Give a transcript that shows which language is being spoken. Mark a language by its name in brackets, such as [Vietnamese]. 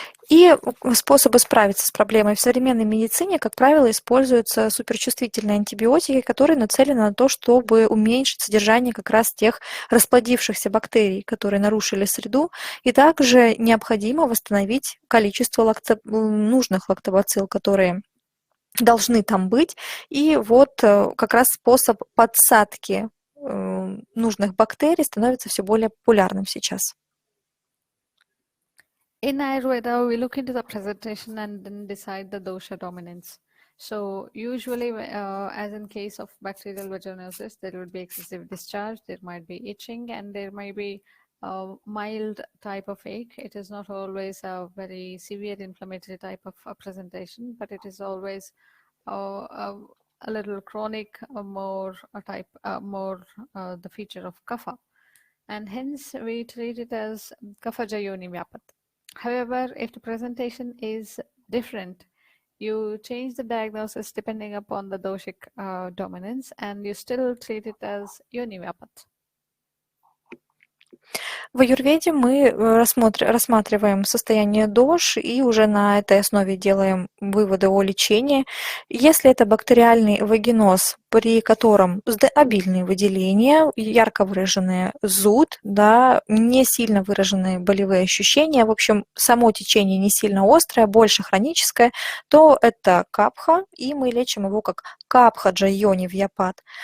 [Russian] И способы справиться с проблемой в современной медицине, как правило, используются суперчувствительные антибиотики, которые нацелены на то, чтобы уменьшить содержание как раз тех расплодившихся бактерий, которые нарушили среду, и также необходимо восстановить количество нужных лактобацилл, которые должны там быть. И вот как раз способ подсадки нужных бактерий становится все более популярным сейчас. [English] In Ayurveda, we look into the presentation and then decide the dosha dominance. So usually, as in case of bacterial vaginosis, there would be excessive discharge, there might be itching, and there might be a mild type of ache. It is not always a very severe inflammatory type of presentation, but it is always a little chronic, more the feature of kapha. And hence, we treat it as kapha jayoni vyapat. However, if the presentation is different, you change the diagnosis depending upon the doshic dominance, and you still treat it as yoni vyapat. [Russian] В аюрведе мы рассматриваем состояние дош и уже на этой основе делаем выводы о лечении. Если это бактериальный вагиноз, при котором обильные выделения, ярко выраженный зуд, да, не сильно выраженные болевые ощущения, в общем, само течение не сильно острое, больше хроническое, то это капха, и мы лечим его как капха джайони вьяпат.